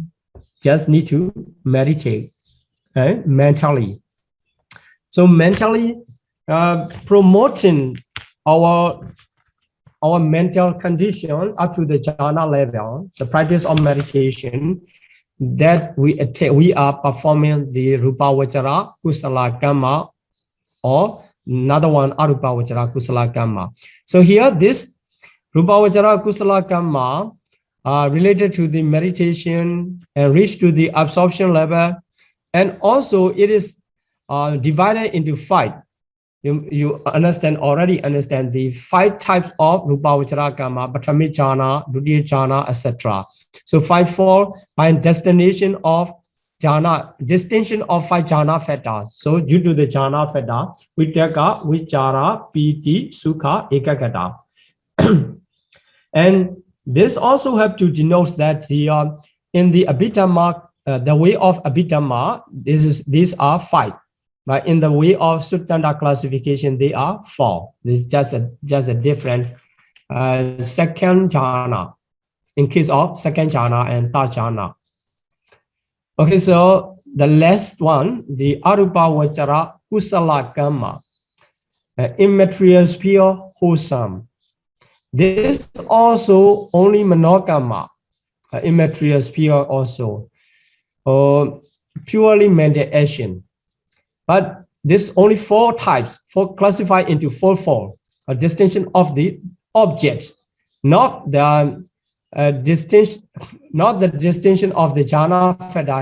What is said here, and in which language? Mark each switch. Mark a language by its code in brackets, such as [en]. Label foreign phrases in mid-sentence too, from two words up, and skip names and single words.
[en] Just need to meditate mentally. So mentally, promoting our mental condition up to the jhana level, the practice of meditation, that we are performing the [pi] rupa vachara kusala kamma, [en] or another one [pi] arupa vachara kusala kamma. [en] So here this [pi] rupa vachara kusala kamma [en] are related to the meditation and reach to the absorption level, and also it is divided into 5. You already understand the 5 types of [pi] rupa vachara kamma: Pratami jhana, Dutiya jhana, [en] etc. So 5-4 by destination of jhana, distinction of 5 jhana factors. So due to the jhana factor, [pi] vitaka, vichara, piti, sukha, ekagata. [en] And this also have to denote that the in the Abhidhamma, the way of Abhidhamma, these are 5. But in the way of Suttanta classification, they are 4. This is just a difference. Second jhana, in case of second jhana and third jhana. Okay, so the last one, the [pi] arupa vachara kusala kamma, [en] immaterial pure wholesome. This also only monokamma, immaterial pure also, purely mental action. But this only 4 types, classified into 4, a distinction of the object, not the distinction of the jhana factor.